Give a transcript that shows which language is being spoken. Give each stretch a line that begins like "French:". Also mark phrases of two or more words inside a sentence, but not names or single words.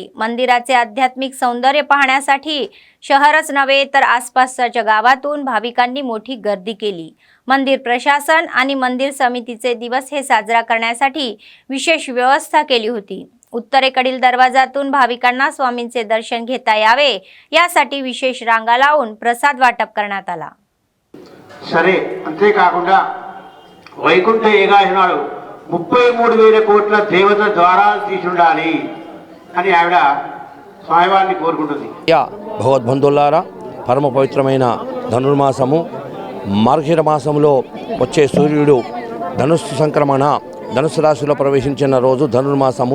Marathi: मंदिराचे आध्यात्मिक सौंदर्य पाहण्यासाठी शहरच नव्हे तर आसपासच्या गावातून भाविकांनी मोठी गर्दी केली. मंदिर प्रशासन आणि मंदिर समितीचे दिवस हे साजरा करण्यासाठी विशेष व्यवस्था केली होती. उत्तरेकडील दरवाजातून भाविकांना स्वामींचे दर्शन घेता यावे यासाठी विशेष रांगा लावून प्रसाद वाटप करण्यात आला.
Telugu: సరే అంతేకాకుండా వైకుంఠ ఏకాదశి నాడు 33,000 కోట్ల దేవత ద్వారాలు తీసుండాలి అని ఆవిడ స్వామివారిని కోరుకుంటుంది. భగవద్బంధువులారా, పరమ పవిత్రమైన ధనుర్మాసము, మార్గశిర మాసంలో వచ్చే సూర్యుడు ధనుస్సు సంక్రమణ ధనుసు రాశిలో ప్రవేశించిన రోజు ధనుర్మాసము.